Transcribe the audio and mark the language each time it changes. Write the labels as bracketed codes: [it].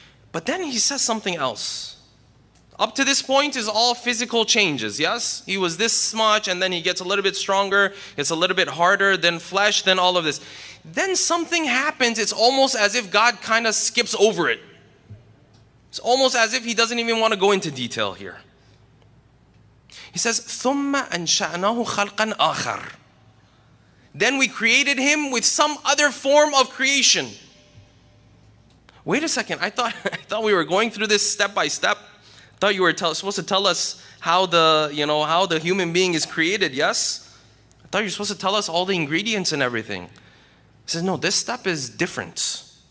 [en] But then he says something else. Up to this point is all physical changes, yes? He was this much, and then he gets a little bit stronger, gets a little bit harder, then flesh, then all of this. Then something happens. It's almost as if God kind of skips over it. It's almost as if He doesn't even want to go into detail here. He says, [ar] ثُمَّ أَنْشَأْنَاهُ خَلْقًا آخَرَ. [en] Then we created him with some other form of creation. Wait a second, I thought we were going through this step by step. I thought you were supposed to tell us how the human being is created, yes? I thought you were supposed to tell us all the ingredients and everything. He says, no, this step is different.